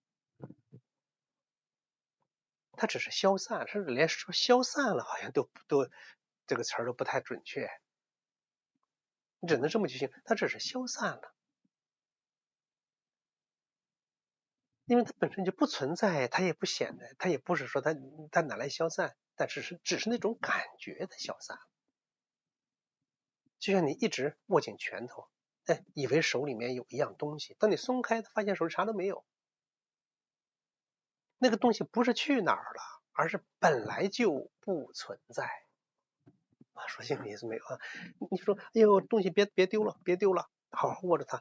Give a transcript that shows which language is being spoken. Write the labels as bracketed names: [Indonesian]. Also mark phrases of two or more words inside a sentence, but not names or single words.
[Chinese] 它只是消散，甚至連說消散了好像都這個詞兒都不太準確，你只能這麼去形容，它只是消散了，因為它本身就不存在，它也不显得，它也不是說它哪來消散，但只是那種感覺的消散。就像你一直握緊拳頭，以為手裡面有一樣東西，當你鬆開，發現手裡啥都沒有。那個東西不是去哪兒了，而是本來就不存在。說清楚意思沒有啊？你說，哎呦，東西別丟了，別丟了，好好握着它。